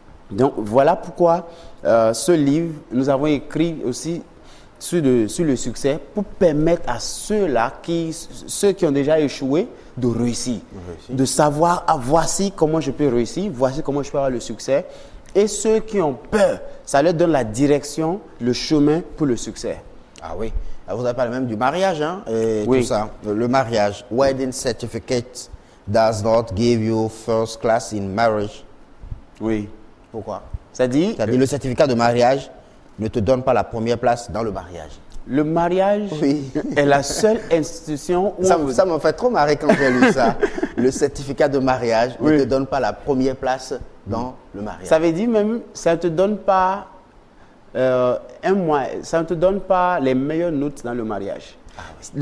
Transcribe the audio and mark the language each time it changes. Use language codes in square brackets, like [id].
[fr] Donc voilà pourquoi ce livre, nous avons écrit aussi sur le succès pour permettre à ceux qui ont déjà échoué, de réussir, de savoir, voici comment je peux réussir, voici comment je peux avoir le succès. Et ceux qui ont peur, ça leur donne la direction, le chemin pour le succès. Ah oui. Vous avez parlé même du mariage, hein, et oui. Tout ça. Le mariage. [en] Wedding certificate does not give you first class in marriage. [fr] Oui. Pourquoi? C'est-à-dire le certificat de mariage ne te donne pas la première place dans le mariage. Le mariage oui. est la seule institution où... Ça m'a fait trop marrer quand j'ai lu ça. Le certificat de mariage oui. ne te donne pas la première place dans le mariage. Ça veut dire même, ça ne te donne pas ça ne te donne pas les meilleures notes dans le mariage. Ah, oui.